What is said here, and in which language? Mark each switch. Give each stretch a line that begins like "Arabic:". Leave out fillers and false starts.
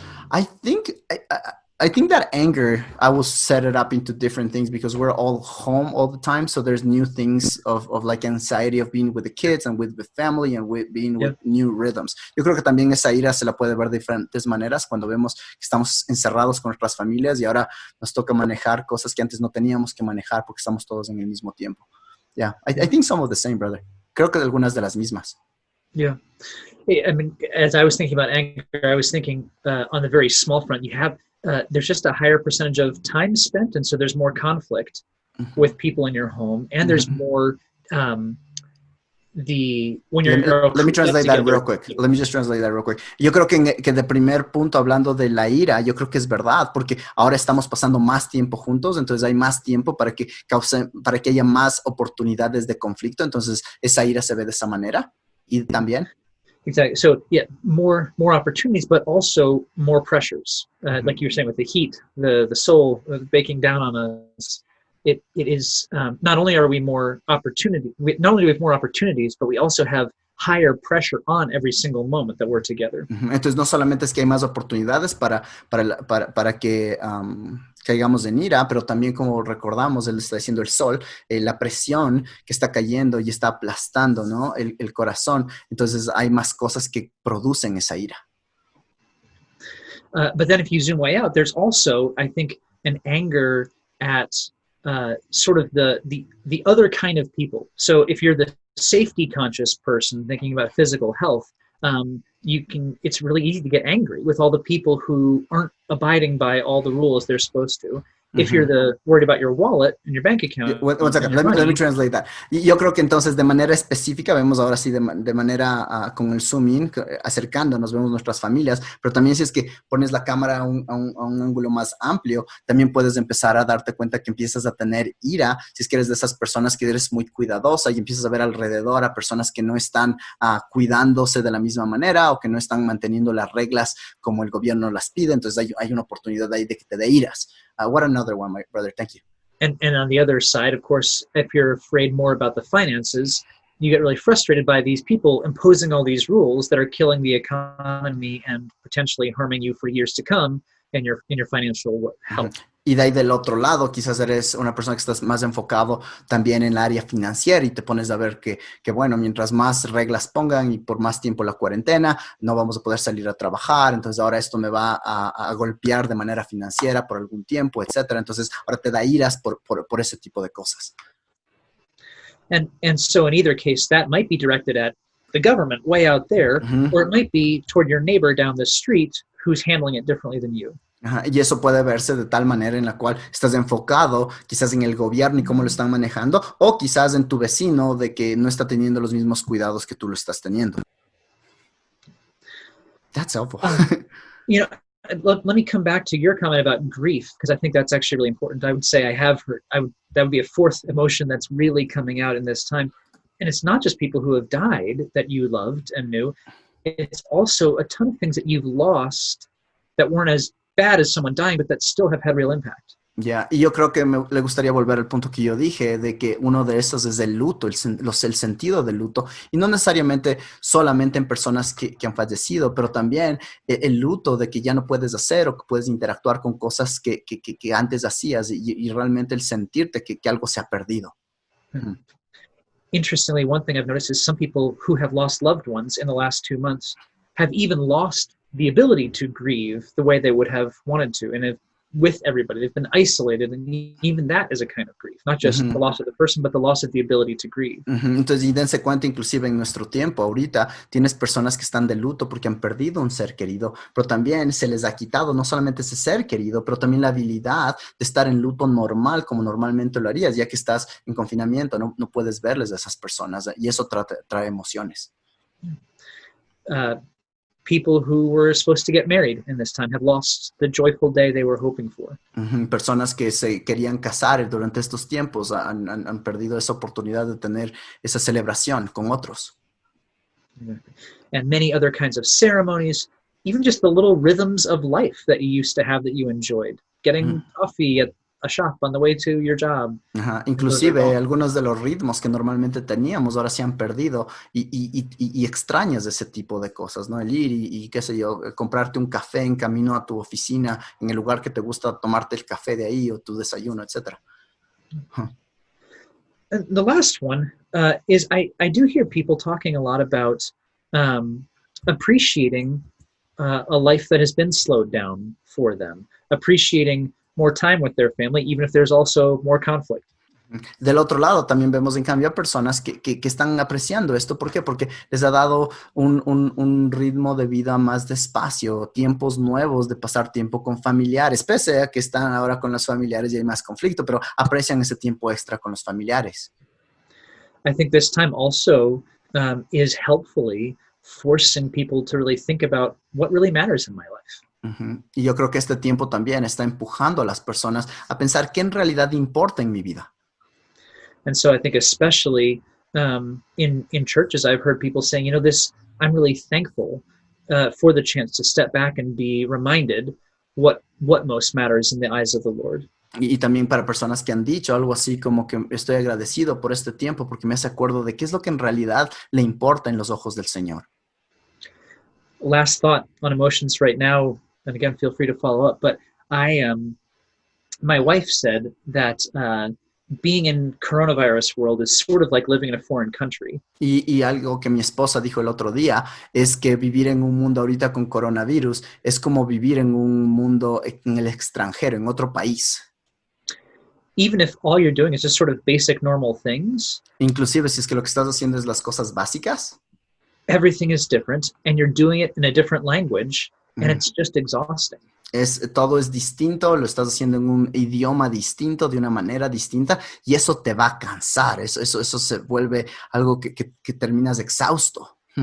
English: I think that anger, I will set it up into different things because we're all home all the time. So there's new things of like anxiety of being with the kids and with family and with being with new rhythms.
Spanish: Yo creo que también esa ira se la puede ver de diferentes maneras cuando vemos que estamos encerrados con nuestras familias y ahora nos toca manejar cosas que antes no teníamos que manejar porque estamos todos en el mismo tiempo.
English: Yeah, I think some of the same, brother.
Spanish: Creo que algunas de las mismas.
English: Yeah. I mean, as I was thinking about anger, I was thinking on the very small front, you have there's just a higher percentage of time spent, and so there's more conflict with people in your home, and there's more when you're let me translate that real quick. Let me just translate that real quick.
Spanish: Yo creo que de primer punto, hablando de la ira, yo creo que es verdad, porque ahora estamos pasando más tiempo juntos, entonces hay más tiempo para que haya más oportunidades de conflicto, entonces esa ira se ve de esa manera. Y también
English: exactly. So yeah, more opportunities, but also more pressures. Like you were saying with the heat, the soul baking down on us. It is not only are we more opportunity, not only do we have more opportunities, but we also have higher pressure on every single moment that we're together.
Spanish: Entonces no solamente es que hay más oportunidades para que caigamos en ira, pero también, como recordamos, él está diciendo el sol, la presión que está cayendo y está aplastando, ¿no? el corazón. Entonces hay más cosas que producen esa ira.
English: But then if you zoom way out, there's also, I think, an anger at sort of the other kind of people. So if you're the safety conscious person thinking about physical health, it's really easy to get angry with all the people who aren't abiding by all the rules they're supposed to. If you're worried about your wallet and your bank account. One second. Let me translate that.
Spanish: Yo creo que entonces de manera específica, vemos ahora sí de manera con el zoom in, acercándonos, vemos nuestras familias, pero también si es que pones la cámara a un ángulo más amplio, también puedes empezar a darte cuenta que empiezas a tener ira, si es que eres de esas personas que eres muy cuidadosa y empiezas a ver alrededor a personas que no están cuidándose de la misma manera o que no están manteniendo las reglas como el gobierno las pide, entonces hay una oportunidad ahí de que te dé iras.
English: What another one, my brother? Thank you. And on the other side, of course, if you're afraid more about the finances, you get really frustrated by these people imposing all these rules that are killing the economy and potentially harming you for years to come in your financial health.
Spanish: Y de ahí del otro lado, quizás eres una persona que estás más enfocado también en el área financiera y te pones a ver que bueno, mientras más reglas pongan y por más tiempo la cuarentena, no vamos a poder salir a trabajar, entonces ahora esto me va a golpear de manera financiera por algún tiempo, etcétera. Entonces ahora te da iras por ese tipo de cosas.
English: And so in either case, that might be directed at the government way out there, or it might be toward your neighbor down the street who's handling it differently than you.
Spanish: Y eso puede verse de tal manera en la cual estás enfocado quizás en el gobierno y cómo lo están manejando, o quizás en tu vecino de que no está teniendo los mismos cuidados que tú lo estás teniendo.
English: That's helpful. Let me come back to your comment about grief, because I think that's actually really important. I would say that would be a fourth emotion that's really coming out in this time. And it's not just people who have died that you loved and knew. It's also a ton of things that you've lost that weren't as bad as someone dying, but that still have had real impact.
Spanish: Ya, y yo creo que le gustaría volver al punto que yo dije, de que uno de esos es el luto, el sentido del luto, y no necesariamente solamente en personas que han fallecido, pero también el luto de que ya no puedes hacer o que puedes interactuar con cosas que antes hacías, y realmente el sentirte que algo se ha perdido.
English: Interestingly, one thing I've noticed is some people who have lost loved ones in the last 2 months have even lost the ability to grieve the way they would have wanted to, and with everybody. They've been isolated, and even that is a kind of grief. Not just the loss of the person, but the loss of the ability to grieve.
Spanish: Entonces, y dense cuenta, inclusive en nuestro tiempo, ahorita, tienes personas que están de luto porque han perdido un ser querido, pero también se les ha quitado no solamente ese ser querido, pero también la habilidad de estar en luto normal, como normalmente lo harías, ya que estás en confinamiento, no puedes verles a esas personas, y eso trae emociones.
English: People who were supposed to get married in this time have lost the joyful day they were hoping for.
Spanish: Personas que se querían casar durante estos tiempos han perdido esa oportunidad de tener esa celebración con otros.
English: And many other kinds of ceremonies, even just the little rhythms of life that you used to have that you enjoyed. Getting coffee at a shop on the way to your job.
Spanish: Inclusive algunos de los ritmos que normalmente teníamos ahora se han perdido y extrañas ese tipo de cosas, ¿no? El ir y qué sé yo, comprarte un café en camino a tu oficina en el lugar que te gusta tomarte el café de ahí o tu desayuno, etc.
English: The last one is I do hear people talking a lot about appreciating a life that has been slowed down for them, appreciating more time with their family, even if there's also more conflict.
Spanish: Del otro lado, también vemos en cambio a personas que están apreciando esto. ¿Por qué? Porque les ha dado un ritmo de vida más despacio, tiempos nuevos de pasar tiempo con familiares, pese a que están ahora con los familiares y hay más conflicto, pero aprecian ese tiempo extra con los familiares.
English: I think this time also is helpfully forcing people to really think about what really matters in my life.
Spanish: Y yo creo que este tiempo también está empujando a las personas a pensar qué en realidad importa en mi vida.
English: And so I think especially in churches, I've heard people saying, I'm really thankful for the chance to step back and be reminded what most matters in the eyes of the Lord.
Spanish: Y también para personas que han dicho algo así como que estoy agradecido por este tiempo porque me hace acuerdo de qué es lo que en realidad le importa en los ojos del Señor.
English: Last thought on emotions right now, and again, feel free to follow up, but my wife said that being in coronavirus world is sort of like living in a foreign country.
Spanish: Y algo que mi esposa dijo el otro día es que vivir en un mundo ahorita con coronavirus es como vivir en un mundo en el extranjero, en otro país.
English: Even if all you're doing is just sort of basic normal things.
Spanish: Inclusive si es que lo que estás haciendo es las cosas básicas.
English: Everything is different, and you're doing it in a different language, and it's just exhausting.
Spanish: Todo es distinto, lo estás haciendo en un idioma distinto, de una manera distinta, y eso te va a cansar, eso se vuelve algo que terminas exhausto.